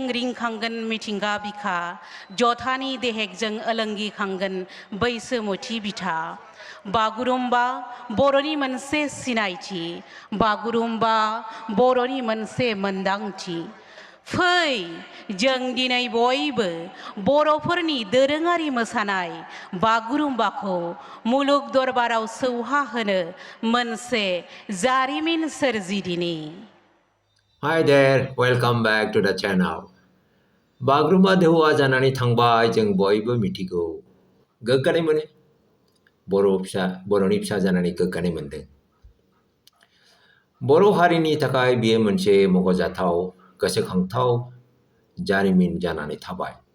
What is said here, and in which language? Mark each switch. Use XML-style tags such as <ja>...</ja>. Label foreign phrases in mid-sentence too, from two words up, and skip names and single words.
<brx>रिंखांगोन मिथिंगा बिखा जथानि देहेकजों ओलोंगिखांगोन बैसोमुथि बिथा बागुरुम्बा बर'नि मोनसे सिनायथि बागुरुम्बा बर'नि मोनसे मोनदांथि फै जों दिनै बयबो बर'फोरनि दोरोङारि मोसानाय बागुरुम्बाखौ मुलुग दरबाराव सौहाहोनो मोनसे जारिमिन सोरजिदिनि</brx> <en>Hi there, welcome back to the channel.</en> <brx>बागुरुम्बा दोहौआ जानानै थांबाय जों बयबो मिथिगौ गोग्गानाय मोनो बर'नि फिसा जानानै गोग्गानाय मोनदों बर' हारिनि थाखाय बेयो मोनसे मख'जाथाव गोसोखांथाव जारिमिन जानानै थाबाय</brx>